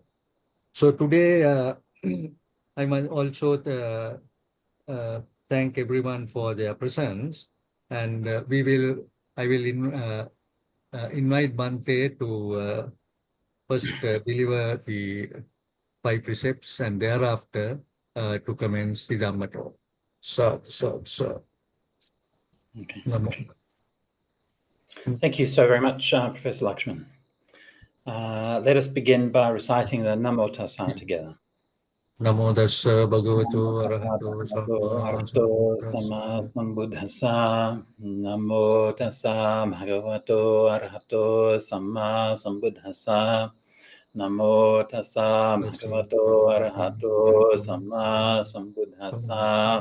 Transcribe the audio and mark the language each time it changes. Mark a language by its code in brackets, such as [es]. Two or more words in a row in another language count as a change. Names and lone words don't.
[en] So today, I must also thank everyone for their presence, and I will invite Bhante to first deliver the 5 precepts and thereafter to commence the Dhamma talk. So. Okay. Namo. Thank you so very much, Professor Lakshman. Let us begin by reciting the Namo Tassa together. [pi] Namo Tassa Bhagavato Arahato Sama Sambuddhassa. Namo Tassa Bhagavato Arahato Sama Sambuddhassa. Namo Tassa Bhagavato Arahato Sama Sambuddhassa.